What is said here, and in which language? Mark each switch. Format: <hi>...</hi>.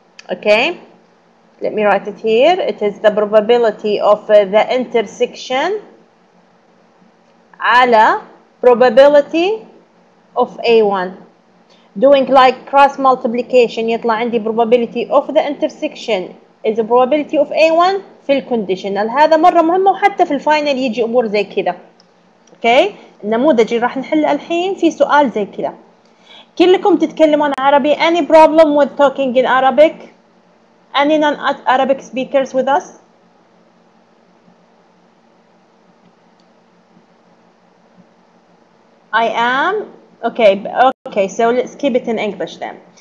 <en>Okay, let me write it here. It is the probability of the intersection</en> <ar>على</ar> <en>probability of A1. Doing like cross multiplication</en> <ar>يطلع عندي</ar> <en>probability of the intersection is the probability of A1</en> <ar>في الكونديشنال. هذا مرة مهمة وحتى في الفاينل يجي أمور زي كذا. اوكي، النموذج اللي راح نحله الحين في سؤال زي كذا. كلكم تتكلمون عربي.</ar> <en>Any problem with talking in Arabic? Any non-Arabic speakers with us? I am. Okay, so let's keep it in English then.</en>